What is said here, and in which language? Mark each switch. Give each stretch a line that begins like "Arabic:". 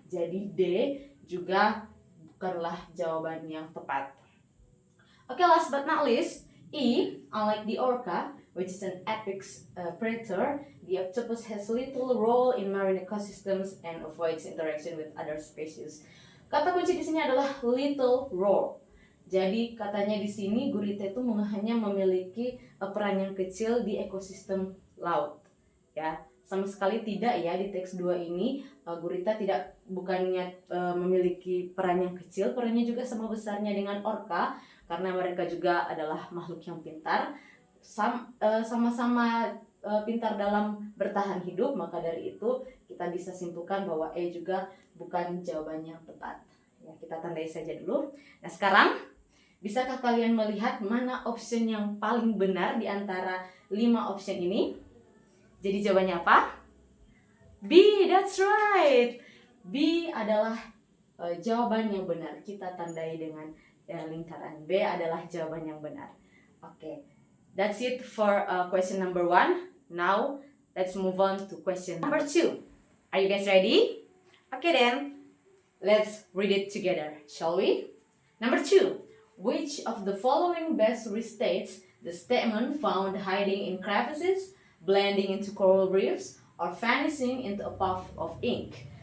Indonesian: Jadi D juga bukanlah jawaban yang tepat.
English: Okay, last but not least, E, unlike the orca, which is an apex predator, the octopus has little role in marine ecosystems and avoids interaction with other species.
Indonesian: Kata kunci di sini adalah little role. Jadi katanya di sini gurita itu hanya memiliki peran yang kecil di ekosistem laut. Ya, sama sekali tidak ya di teks 2 ini gurita bukannya memiliki peran yang kecil, perannya juga sama besarnya dengan orca karena mereka juga adalah makhluk yang pintar, sama-sama pintar dalam bertahan hidup, maka dari itu kita bisa simpulkan bahwa E juga bukan jawaban yang tepat. Ya, kita tandai saja dulu. Nah, sekarang bisakah kalian melihat mana option yang paling benar di antara 5 option ini? Jadi jawabannya apa?
English: B, that's right.
Indonesian: B adalah jawaban yang benar. Kita tandai dengan lingkaran. B adalah jawaban yang benar.
English: Okay, that's it for question number 1. Now, let's move on to question number 2. Are you guys ready? Okay then, let's read it together, shall we? Number 2. Which of the following best restates the statement found hiding in crevices, blending into coral reefs, or vanishing into a puff of ink?